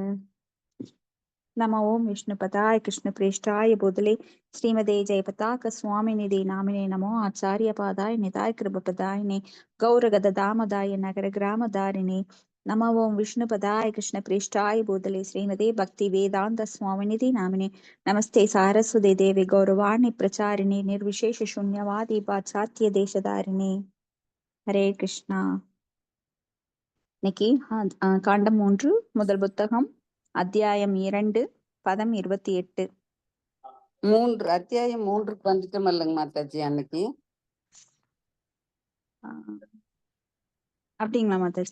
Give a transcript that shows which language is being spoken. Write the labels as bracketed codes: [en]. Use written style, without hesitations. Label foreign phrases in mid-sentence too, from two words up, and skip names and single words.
[sa] नमो ओं विष्णुपदाय कृष्णप्रेष्ठाय भूतले श्रीमते जयपताक स्वामिनिधि नामिने नमो आचार्यपादाय निताय कृपपदायिने गौरगददामदाय नगर ग्रामदारिणे नमो ओं विष्णुपदाय कृष्णप्रेष्ठाय भूतले श्रीमते भक्ति वेदांत स्वामिनिधि नामिने नमस्ते सारस्वते देवी गौरवाणी प्रचारिणे निर्विशेष शून्यवादी पाश्चात्य देशधारिणे। हरे कृष्णा। [ta] இன்னைக்கு காண்டம் 3 முதல் புத்தகம் அத்தியாயம் 2 பதம் 28. 3 அத்தியாயம் 3க்கு வந்துட்டோம் இல்லைங்க மாதாஜி அன்னைக்கு. அப்படிங்களா மாதாஜி?